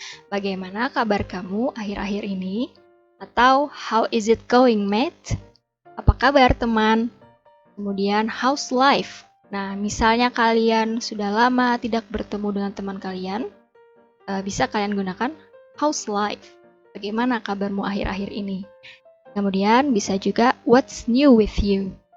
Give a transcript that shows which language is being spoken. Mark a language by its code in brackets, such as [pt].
[id] Bagaimana kabar kamu akhir-akhir ini? [en] Atau how is it going, mate? [id] Apa kabar teman? Kemudian [en] how's life? [id] Nah, misalnya kalian sudah lama tidak bertemu dengan teman kalian, bisa kalian gunakan [en] how's life? [id] Bagaimana kabarmu akhir-akhir ini? Kemudian bisa juga [en] what's new with you?